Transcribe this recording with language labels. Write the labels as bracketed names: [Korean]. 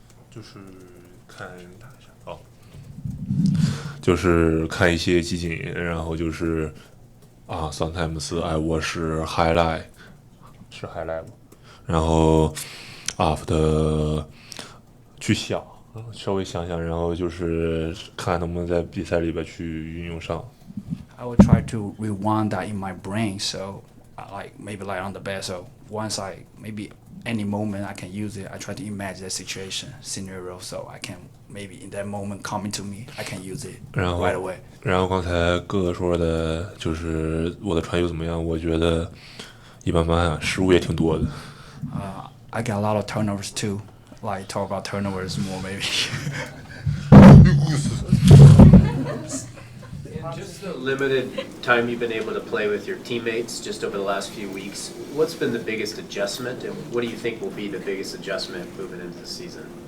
[Chinese] 就是看就是看一些集锦，然后就是 [English] sometimes I watch highlight， [Chinese] 是 highlight 吗？然后 [English] after [Chinese] 去想，稍微想想，然后就是看能不能在比赛里边去运用上。 [English] I will try to rewind that in my brain. So maybe on the bed. So once I maybe any moment I can use it, I try to imagine the situation, scenario, so I can maybe in that moment coming to me, I can use it right away. [Chinese] 然后刚才哥说的就是我的传球怎么样？我觉得一般般啊，失误也挺多的。 [English] I get a lot of turnovers too. Like talk about turnovers more maybe. Just the limited time you've been able to play with your teammates just over the last few weeks, what's been the biggest adjustment, and what do you think will be the biggest adjustment moving into the season?